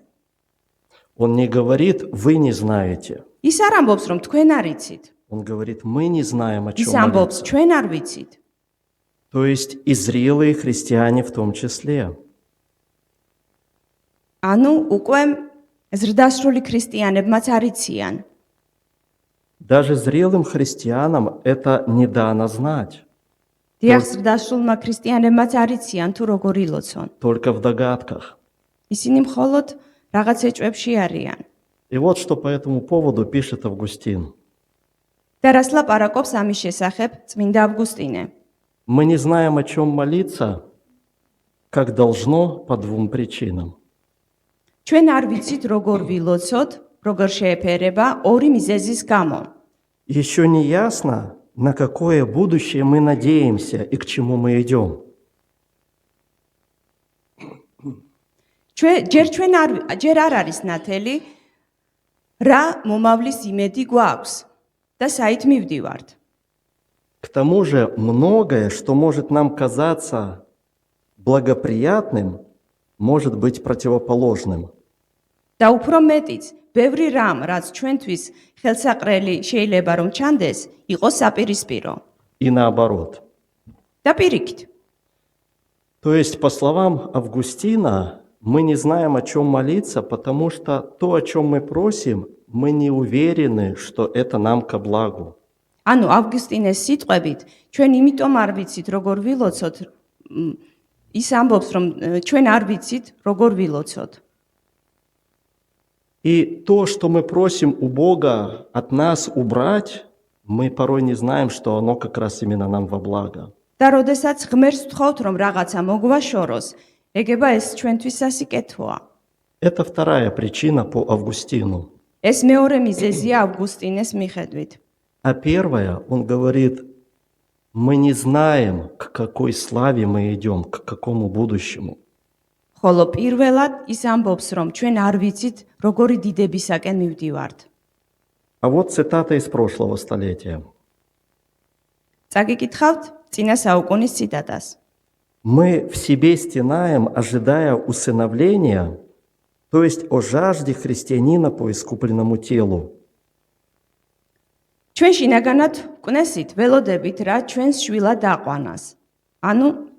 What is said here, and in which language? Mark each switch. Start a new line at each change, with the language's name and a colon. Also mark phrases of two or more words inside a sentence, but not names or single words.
Russian: Он не говорит, вы не знаете.
Georgian: ის არ ამბობს, რომ თქვენ არ იცით.
Russian: Он говорит, мы не знаем, о
Georgian: ის
Russian: чем
Georgian: ამბობს,
Russian: молиться.
Georgian: ჩვენ არ ვიცით.
Russian: То есть и зрелые христиане в том числе.
Georgian: ანუ უკვე ზრდასრული ქრისტიანებმაც არ იციან.
Russian: Даже зрелым христианам это не дано знать,
Georgian: დიახ, ზრდასრულმა ქრისტიანებმაც არ იციან თუ როგორ ილოცონ.
Russian: только в догадках.
Georgian: ისინი მხოლოდ რაღაც ეჭვებში არიან.
Russian: И вот что по этому поводу пишет Августин.
Georgian: და რას ლაპარაკობს ამის შესახებ წმინდა ავგუსტინე?
Russian: Мы не знаем, о чем молиться, как должно, по двум причинам.
Georgian: ჩვენ არ ვიცით როგორ ვილოცოთ, როგორ შეეფერება ორი მიზეზის გამო.
Russian: Еще не ясно, на какое будущее мы надеемся и к чему мы идем.
Georgian: ჯერ არ არის ნათელი რა მომავლის იმედი გვაქვს და საით მივდივართ.
Russian: К тому же многое, что может нам казаться благоприятным, может быть противоположным.
Georgian: და უფრო მეტიც, ბევრი რამ, რაც ჩვენთვის ხელსაყრელი შეიძლება რომ ჩანდეს, იყოს საპირისპირო.
Russian: И наоборот.
Georgian: და პირიქით.
Russian: То есть, по словам Августина, мы не знаем, о чем молиться, потому что то, о чем мы просим, мы не уверены, что это нам ко благу.
Georgian: ანუ ავგუსტინეს სიტყვებით, ჩვენ იმიტომ არ ვიცით როგორ ვილოცოთ, ის ამბობს, რომ ჩვენ არ ვიცით როგორ ვილოცოთ.
Russian: И то, что мы просим у Бога от нас убрать, мы порой не знаем, что оно как раз именно нам во благо.
Georgian: და როდესაც ღმერთს ვთხოვთ, რომ რაღაცა მოგვაშოროს, ეგება ეს ჩვენთვის სასიკეთოა.
Russian: Это вторая причина по Августину.
Georgian: ეს მეორე მიზეზია ავგუსტინეს მიხედვით.
Russian: А первая, он говорит, мы не знаем, к какой славе мы идем, к какому будущему.
Georgian: ხოლო პირველად ის ამბობს, რომ ჩვენ არ ვიცით, როგორი დიდებისაკენ მივდივართ.
Russian: А вот цитата из прошлого столетия.
Georgian: წაგიკითხავთ წინა საუკუნის ციტატას.
Russian: Мы в себе стенаем, ожидая усыновления, то есть о жажде христианина по искупленному телу.
Georgian: ჩვენ შინაგანად კვნესით ველოდებით რა ჩვენს შვილად დაყვანას. ანუ